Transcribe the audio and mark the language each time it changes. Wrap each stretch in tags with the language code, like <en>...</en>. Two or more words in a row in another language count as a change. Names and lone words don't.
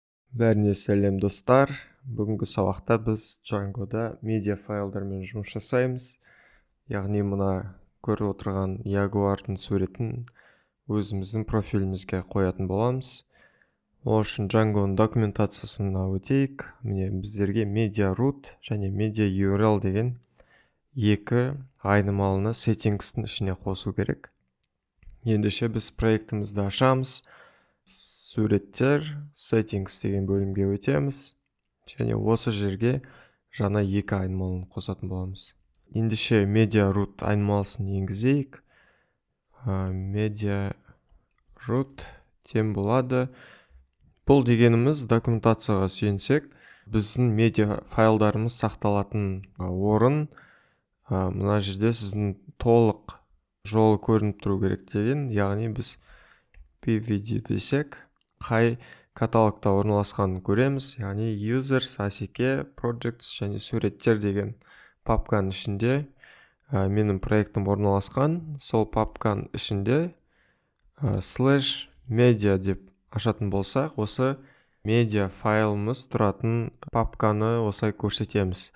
<kk>Бәріне сәлем достар. Бүгінгі сабақта біз Django'да медиа файлдармен жұмыс жасаймыз. Яғни мына көріп отырған Jaguar'дың суретін өзіміздің профилімізге қоятын боламыз. Ол үшін Django'ның документациясына өтейік. Міне біздерге</kk> <en>media root</en> <kk>және</kk> <en>media URL</en> <kk>деген екі айнымалыны settings-тің ішіне қосу керек. Ендеше біз проектімізді ашамыз. Суреттер, settings деген бөлімге өтеміз. Және осы жерге жаңа екі айнымалыны қосатын боламыз. Ендеше</kk> <en>media root</en> <kk>айнымалысын енгізейік.</kk> <en>Media root</en> <kk>тем болады. Бұл дегеніміз документацияға сүйенсек, біздің медиа файлдарымыз сақталатын орын мына жерде сіздің толық жолы көрініп тұру керек деген. Яғни біз pvd десек, қай каталогта орналасқанын көреміз. Яғни users, ACK, projects және суреттер деген папканың ішінде менің проектім орналасқан. Сол папканың ішінде /media деп ашатын болсақ, осы медиа файлымыз тұратын папканы осылай көрсетеміз.</kk>